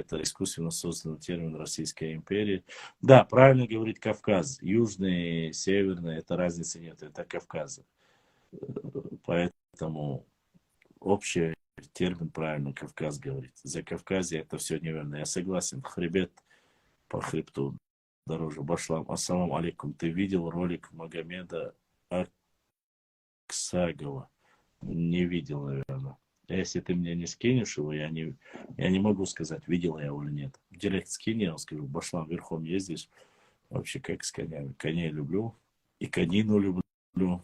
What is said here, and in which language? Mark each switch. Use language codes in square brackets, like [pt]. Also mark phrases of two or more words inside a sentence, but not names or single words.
[ru] Это искусственно созданный термин Российской империи. Да, правильно говорить Кавказ. Южный, северный, это разницы нет. Это Кавказ. Поэтому общий термин правильно Кавказ говорит. Закавказье это все неверно. Я согласен. Хребет по хребту дороже. Башлам, [ar] السلام عليكم. [ru] Ты видел ролик Магомеда Аксагова? Не видел, наверное. Если ты мне не скинешь его, я не могу сказать, видел я его или нет. В директ скинь, я скажу, Башлам, верхом ездишь. Вообще, как с конями. Коней люблю. И конину люблю.